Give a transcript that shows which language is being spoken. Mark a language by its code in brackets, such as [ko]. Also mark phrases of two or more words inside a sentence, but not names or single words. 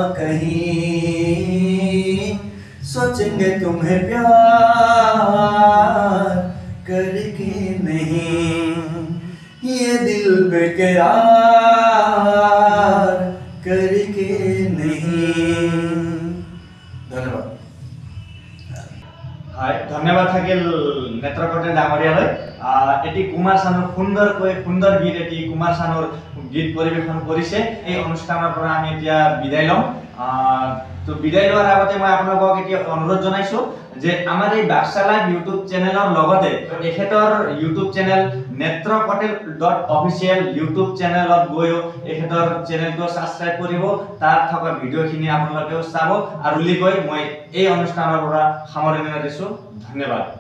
[hi] कहीं सोचेंगे तुम्हें प्यार करके नहीं ये दिल बेकरार करके नहीं धन्यवाद [as] ধন্যবাদ থাকিল নেত্ৰ পটেল ডাঙৰীয়ালৈ এটি কুমাৰ চানুৰ সুন্দৰ গীত এটি কুমাৰ চানুৰ গীত পৰিবেশন কৰিছে এই অনুষ্ঠানৰ পৰা আমি এতিয়া বিদায় লম তো বিদায় লোৱাৰ আগতে মই আপোনালোকক এতিয়া অনুৰোধ জনাইছো যে আমাৰ এই বাক্সা লাইভ ইউটিউব চেনেলৰ লগতে এখেতৰ ইউটিউব চেনেল নেত্ৰ পটেল.official ইউটিউব চেনেলত গৈও এখেতৰ চেনেলটো সাবস্ক্ৰাইব কৰিব তাত থকা ভিডিঅ'খিনি আপোনালোকেও চাব আৰু লিকৈ মই এই অনুষ্ঠানৰ পৰা সামৰণি মাৰিছো ধন্যবাদ